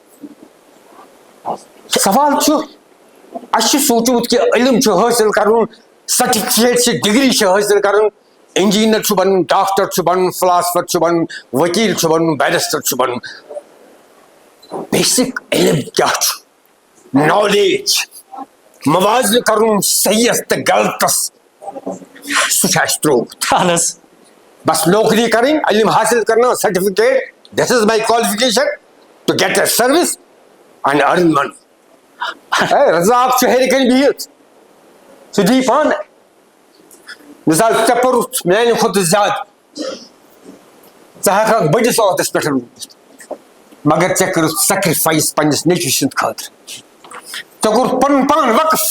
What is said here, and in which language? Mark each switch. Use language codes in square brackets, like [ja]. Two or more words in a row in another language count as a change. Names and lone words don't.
[ks] سوال چھُ اَسہِ چھُ سوٗنچمُت کہِ علم چھُ حٲصِل کرُن سرٹیفکیٹ چھِ ڈگری چھِ حٲصِل کرُن انجیٖنر چھُ بنُن ڈاکٹر چھُ بنُن فلاسفر چھُ بنُن ؤکیٖل چھُ بنُن بیرسٹر چھُ بنُن بیسک علم کیٛاہ چھُ نالیج موازنہٕ کرُن صحیحس تہٕ غلطس سُہ چھُ اَسہِ ترٛوومُت اہن حظ بس نوکری کرٕنۍ علم حٲصِل کرنا سرٹیفکیٹ [en] this is my qualification to get a service and earn money [ks] رزاق چھُ ہیرِ کَنہِ بِہِتھ سُہ دی پانہٕ مثال ژےٚ پوٚرُتھ میانہِ کھۄتہٕ زیادٕ ژٕ ہٮ۪ککھ بٔڑِس عہدس پٮ۪ٹھ روٗزِتھ مگر ژےٚ کٔرٕتھ سیکرِفایس پننِس نیٚچوِ سٕنٛدِ خٲطرٕ ژےٚ کوٚرُتھ پنُن پان وقف